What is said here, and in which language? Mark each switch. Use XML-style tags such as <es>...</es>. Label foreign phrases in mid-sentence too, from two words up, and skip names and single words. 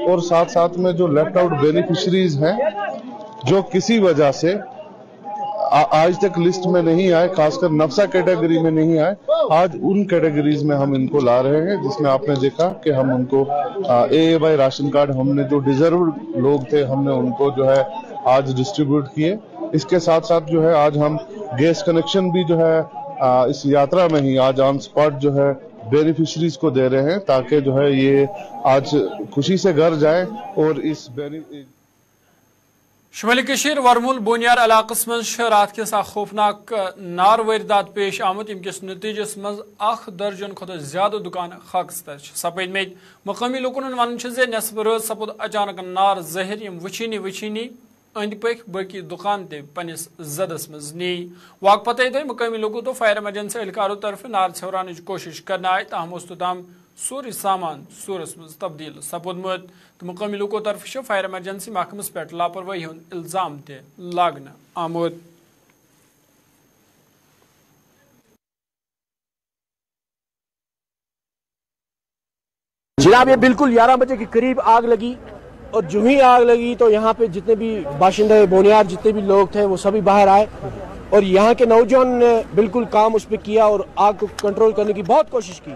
<hi>और साथ साथ में जो</hi> <en>left out beneficiaries</en> <hi>हैं जो किसी वजह से आज तक लिस्ट में नहीं आए, खासकर नफसा कैटेगरी में नहीं आए, आज उन कैटेगरीज में हम इनको ला रहे हैं, जिसमें आपने देखा कि हम उनको AAY</hi> <en>ration card,</en> <hi>हमने जो डिजर्व्ड लोग थे हमने उनको जो है आज डिस्ट्रीब्यूट किए। इसके साथ साथ जो है आज हम</hi> <en>gas connection</en> <hi>भी जो है इस यात्रा में ही आज</hi> <en>on spot</en> <hi>जो है बेनिफिशरीज को दे रहे हैं, ताकि जो है ये आज खुशी से घर जाए। और इस</hi> <ks>शुमाली कशीर वरमुल बोनियार इलाकस मज रात किस खौफनाक नार वारदात पेश आमुत, यमकिस नतीजस मज 1 दर्जन खुद ज्यादा दुकान खाकस तर सपद में। मकामी लोकन वन नेसफ रात सपुद अचानक नार जहर, यम वचीनी अंद पक बाकी दुकान ते पनिस जदस मज नी। वाक पते थे मकामी लोगों तो</ks> <en>fire emergency</en> <ks>एहलकारों तरफ नार छवरान कोशिश करना आए, ताहम उस्तम सोरी सामान सूरस मज तब्दील सपुदमुत। तो मकामी लोगों तरफ से</ks> <en>fire emergency</en> <ks>महकमस पे लापरवाही हुंद इल्जाम ते लागना आमुद।</ks> <hi>जनाब, ये बिल्कुल 11 बजे के करीब आग लगी, और जो ही आग लगी तो यहाँ पे जितने भी बाशिंदे बोनियार जितने भी लोग थे वो सभी बाहर आए, और यहाँ के नौजवान ने बिल्कुल काम उस पर किया और आग को कंट्रोल करने की बहुत कोशिश की।</hi>